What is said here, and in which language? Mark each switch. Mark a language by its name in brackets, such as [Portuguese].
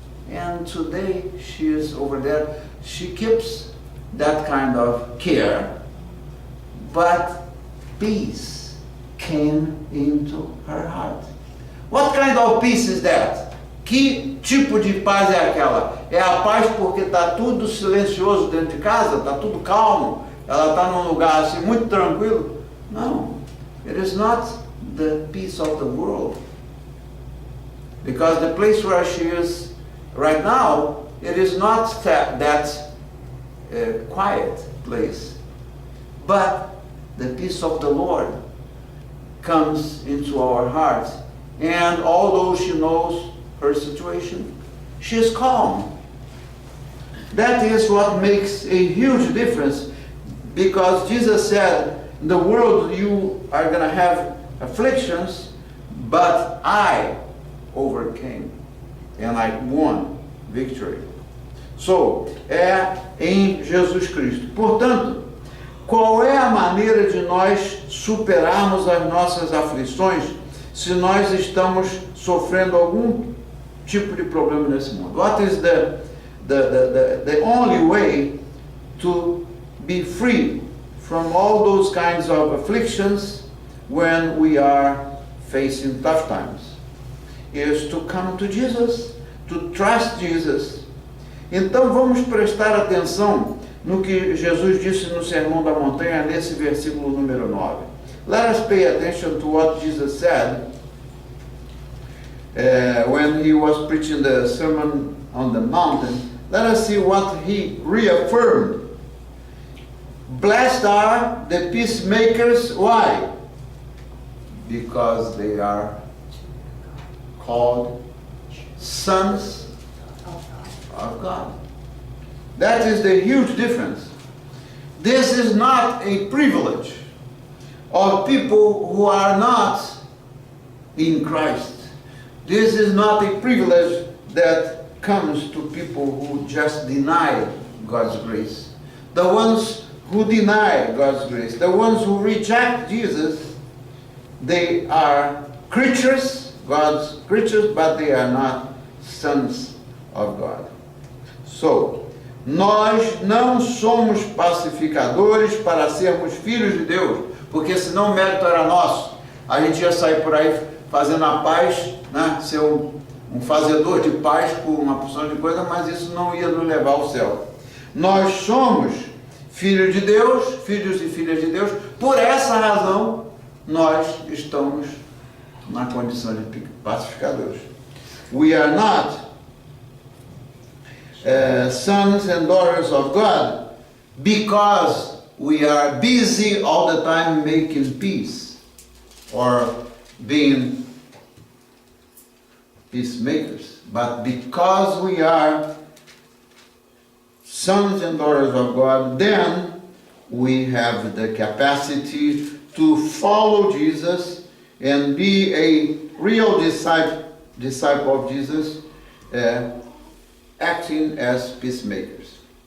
[English] And today she is over there. She keeps that kind of care, but peace came into her heart. What kind of peace is that? [Portuguese] Que tipo de paz é aquela? É a paz porque está tudo silencioso dentro de casa, está tudo calmo, ela está num lugar assim muito tranquilo? Não, [English] it is not the peace of the world. Because the place where she is right now, it is not that quiet place. But the peace of the Lord comes into our hearts. And although she knows her situation, she is calm. That is what makes a huge difference. Because Jesus said, in the world you are going to have afflictions, but I overcame. And I won victory. So, [Portuguese] é em Jesus Cristo. Portanto, qual é a maneira de nós superarmos as nossas aflições se nós estamos sofrendo algum tipo de problema nesse mundo? [English] What is the only way to be free from all those kinds of afflictions when we are facing tough times? Is to come to Jesus, to trust Jesus. [Portuguese] Então vamos prestar atenção no que Jesus disse no Sermão da Montanha, nesse versículo número 9. [English] Let us pay attention to what Jesus said when he was preaching the Sermon on the Mountain. Let us see what he reaffirmed. Blessed are the peacemakers. Why? Because they are called sons of God. That is the huge difference. This is not a privilege of people who are not in Christ. This is not a privilege that comes to people who just deny God's grace. The ones who deny God's grace, the ones who reject Jesus, they are creatures, God's creatures, but they are not sons of God. [Portuguese] So, nós não somos pacificadores para sermos filhos de Deus, porque senão o mérito era nosso. A gente ia sair por aí fazendo a paz, né? Ser um fazedor de paz por uma porção de coisa, mas isso não ia nos levar ao céu. Nós somos filhos de Deus, filhos e filhas de Deus, por essa razão nós estamos na condição de pacificadores. [English] We are not sons and daughters of God because we are busy all the time making peace or being peacemakers, but because we are sons and daughters of God, then we have the capacity to follow Jesus and be a real disciple of Jesus, acting as peacemakers.